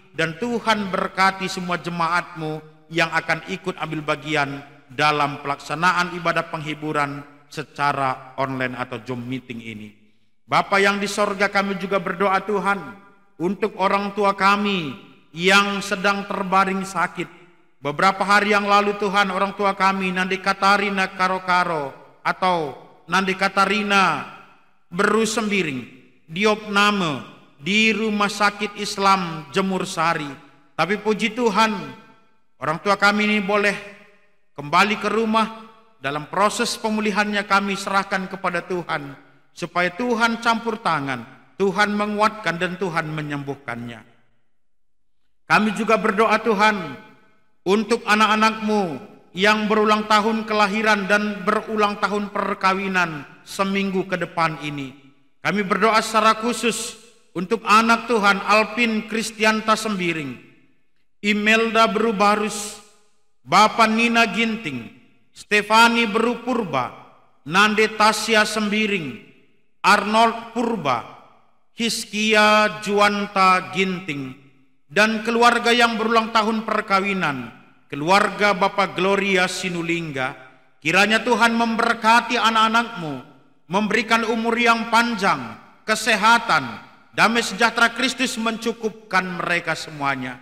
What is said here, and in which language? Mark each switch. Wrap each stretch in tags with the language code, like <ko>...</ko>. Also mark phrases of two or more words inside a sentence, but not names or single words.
<id>Dan Tuhan berkati semua jemaat-Mu yang akan ikut ambil bagian dalam pelaksanaan ibadah penghiburan secara online atau Zoom meeting ini. Bapa yang di sorga, kami juga berdoa Tuhan untuk orang tua kami yang sedang terbaring sakit. Beberapa hari yang lalu Tuhan, orang tua kami Nandi Katarina Karo-Karo atau Nandi Katarina Beru Sembiring diopname di Rumah Sakit Islam Jemur Sari. Tapi puji Tuhan, orang tua kami ini boleh kembali ke rumah. Dalam proses pemulihannya kami serahkan kepada Tuhan, supaya Tuhan campur tangan, Tuhan menguatkan dan Tuhan menyembuhkannya. Kami juga berdoa Tuhan untuk anak-anak-Mu yang berulang tahun kelahiran dan berulang tahun perkawinan seminggu ke depan ini. Kami berdoa secara khusus untuk anak Tuhan Alpin Kristianta Sembiring, Imelda Berubarus, Bapak Nina Ginting, Stefani Beru Purba, Nande Tasya Sembiring, Arnold Purba, Hiskia Juanta Ginting, dan keluarga yang berulang tahun perkawinan, keluarga Bapak Gloria Sinulingga. Kiranya Tuhan memberkati anak-anak-Mu, memberikan umur yang panjang, kesehatan, damai sejahtera Kristus mencukupkan mereka semuanya.</id>